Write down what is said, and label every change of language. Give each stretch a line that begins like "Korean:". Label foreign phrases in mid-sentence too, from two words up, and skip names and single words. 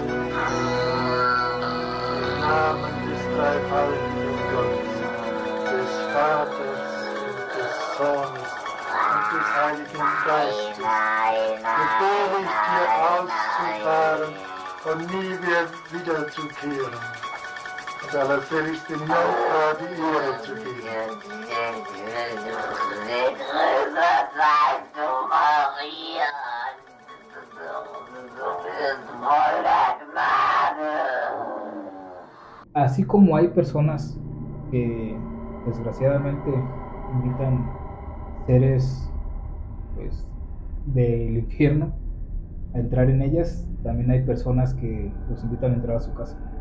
German: Im Namen des dreifaltigen Gottes, des Vaters und des Sohnes und des Heiligen Geistes, befehle ich dir auszufahren und nie mehr wiederzukehren und allerseligsten Jungfrau die Ehre zu geben. Maria, du bist voller Gnade.
Spanish: Así como hay personas que desgraciadamente invitan seres pues del infierno a entrar en ellas, también hay personas que los invitan a entrar a su casa.